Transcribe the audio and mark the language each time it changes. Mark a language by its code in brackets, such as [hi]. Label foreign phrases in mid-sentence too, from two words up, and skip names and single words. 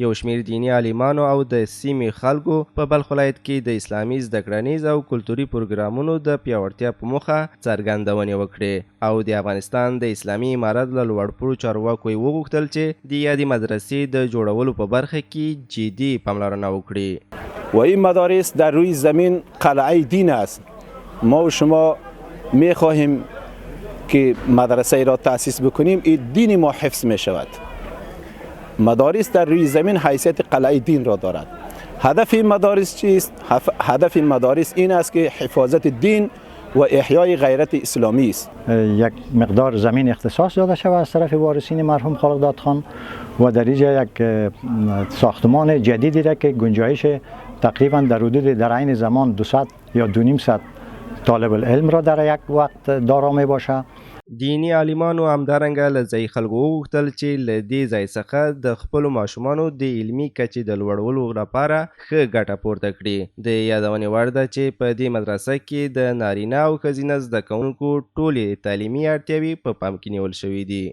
[ps] یو شمیر دیني عالمانو او د سیمې خلکو په بلخ ولایت کې د اسلامي زده کړنیز او کلتوري پروګرامونو د پیاوړتیا په موخه څرګندونې وکړې او د افغانستان د اسلامي امارت له لوړپوړو چارواکو یې وغوښتل چې د یادې مدرسې د جوړولو په برخه کې جدي پاملرنه وکړي. [fa] و این مدارس در روی زمین قلعه دین است. ما و شما می خواهیم که مدرسه را تأسیس بکنیم، این دین ما حفظ می شود. مدارس در روی زمین حیثیت قلعه دین را دارد. هدف این مدارس چیست؟ هدف این مدارس این است که حفاظت دین و احیای غیرت اسلامی است. یک مقدار زمین اختصاص داده شود از طرف وارثین مرحوم خالقداد خان و در اینجا یک ساختمان جدیدی را که گنجایش تقریبا در حدود در عین زمان 200 یا 250 طالب العلم را در یک وقت دارا می باشه. [ps] دینی عالمانو همدارنګه له ځایي خلکو وغوښتل چې له دې ځای څخه د خپلو ماشومانو د علمي کچې د لوړولو لپاره ښه ګټه پورته کړي. د یادونې وړ ده چې په دې مدرسه کې د نارینه او ښځینه زده کوونکو ټولې تعلیمي اړتیاوې په پام کې نیول شوي دي.